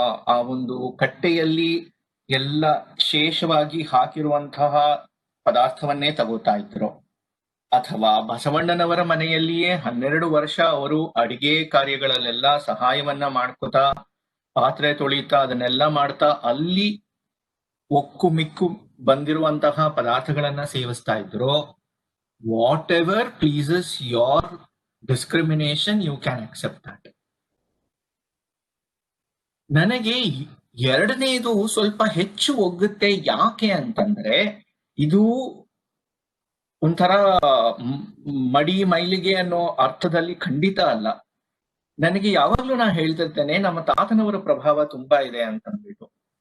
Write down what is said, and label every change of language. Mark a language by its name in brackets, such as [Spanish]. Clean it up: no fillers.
[Kannada] ಆ ಒಂದು ಕಟ್ಟೆಯಲ್ಲಿ ಎಲ್ಲ ಶೇಷವಾಗಿ ಹಾಕಿರುವಂತಹ ಪದಾರ್ಥವನ್ನೇ ತಗೋತಾ ಇದ್ರು, ಅಥವಾ ಬಸವಣ್ಣನವರ ಮನೆಯಲ್ಲಿಯೇ 12 ವರ್ಷ ಅವರು ಅಡಿಗೆ ಕಾರ್ಯಗಳಲ್ಲೆಲ್ಲ ಸಹಾಯವನ್ನ ಮಾಡ್ಕೋತಾ, ಪಾತ್ರೆ ತೊಳಿತಾ, ಅದನ್ನೆಲ್ಲ ಮಾಡ್ತಾ ಅಲ್ಲಿ ಒಕ್ಕು ಮಿಕ್ಕು ಬಂದಿರುವಂತಹ ಪದಾರ್ಥಗಳನ್ನ ಸೇವಿಸ್ತಾ ಇದ್ರು. [English] Whatever pleases your discrimination, you can accept that. [Kannada] ನನಗೆ ಎರಡನೇದು ಸ್ವಲ್ಪ ಹೆಚ್ಚು ಒಗ್ಗುತ್ತೆ. ಯಾಕೆ ಅಂತಂದ್ರೆ ಇದು ಒಂಥರ ಮಡಿ ಮೈಲಿಗೆ ಅನ್ನೋ ಅರ್ಥದಲ್ಲಿ ಖಂಡಿತ ಅಲ್ಲ. ನನಗೆ ಯಾವಾಗ್ಲೂ ನಾ ಹೇಳ್ತಿರ್ತೇನೆ, ನಮ್ಮ ತಾತನವರ ಪ್ರಭಾವ ತುಂಬಾ ಇದೆ ಅಂತಂದ್ಬಿಟ್ಟು.